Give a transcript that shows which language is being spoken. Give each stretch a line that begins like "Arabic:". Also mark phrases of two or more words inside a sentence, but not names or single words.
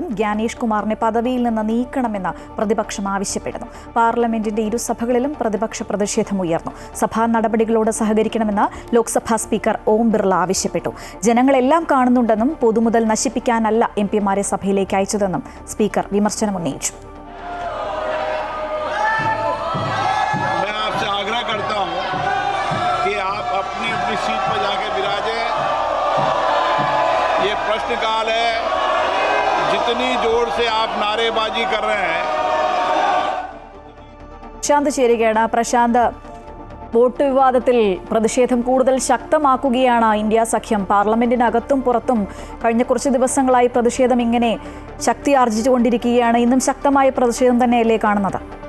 Malayalam: ജ്ഞാനേഷ് കുമാറിനെ പദവിയിൽ നിന്ന് നീക്കണമെന്ന് പ്രതിപക്ഷം ആവശ്യപ്പെടുന്നു. പാർലമെന്റിന്റെ ഇരുസഭകളിലും പ്രതിപക്ഷ പ്രതിഷേധമുയർന്നു. സഭാ നടപടികളോട് സഹകരിക്കണമെന്ന് ലോക്സഭാ സ്പീക്കർ ഓം ബിർള ആവശ്യപ്പെട്ടു. ജനങ്ങളെല്ലാം കാണുന്നുണ്ടെന്നും പൊതുമുതൽ നശിപ്പിക്കാനല്ല MP-മാരെ സഭയിലേക്ക് അയച്ചതെന്നും സ്പീക്കർ വിമർശനമുന്നയിച്ചു.
Hindi: सीट पर जाके विराजे। ये प्रश्नकाल है, जितनी जोर से आप नारेबाजी कर रहे हैं।
Malayalam: പ്രശാന്ത് ചേരുകയാണ്. പ്രശാന്ത്, വോട്ട് വിവാദത്തിൽ പ്രതിഷേധം കൂടുതൽ ശക്തമാക്കുകയാണ് ഇന്ത്യ സഖ്യം. പാർലമെന്റിനകത്തും പുറത്തും കഴിഞ്ഞ കുറച്ച് ദിവസങ്ങളായി പ്രതിഷേധം ഇങ്ങനെ ശക്തി ആർജിച്ചുകൊണ്ടിരിക്കുകയാണ്. ഇന്നും ശക്തമായ പ്രതിഷേധം തന്നെയല്ലേ കാണുന്നത്?